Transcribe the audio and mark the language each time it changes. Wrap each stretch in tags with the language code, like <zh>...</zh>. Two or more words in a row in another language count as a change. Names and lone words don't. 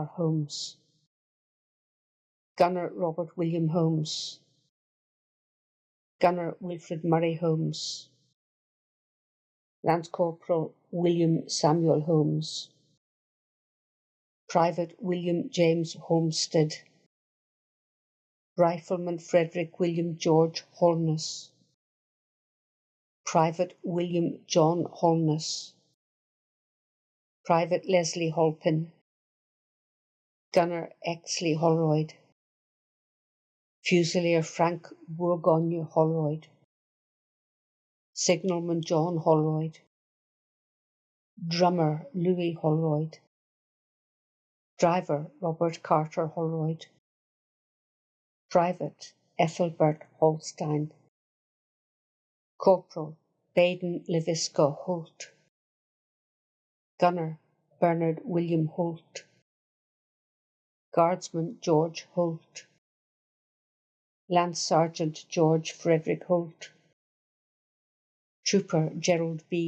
<en>Holmes, Gunner Robert William Holmes, Gunner Wilfred Murray Holmes, Lance Corporal William Samuel Holmes, Private William James Homestead, Rifleman Frederick William George Holness, Private William John Holness, Private Leslie Holpin, Gunner Exley Holroyd, Fusilier Frank Bourgogne Holroyd, Signalman John Holroyd, Drummer Louis Holroyd, Driver Robert Carter Holroyd, Private Ethelbert Holstein, Corporal Baden Levisco Holt, Gunner Bernard William Holt, Guardsman George Holt, Lance Sergeant George Frederick Holt, Trooper Gerald B.</en>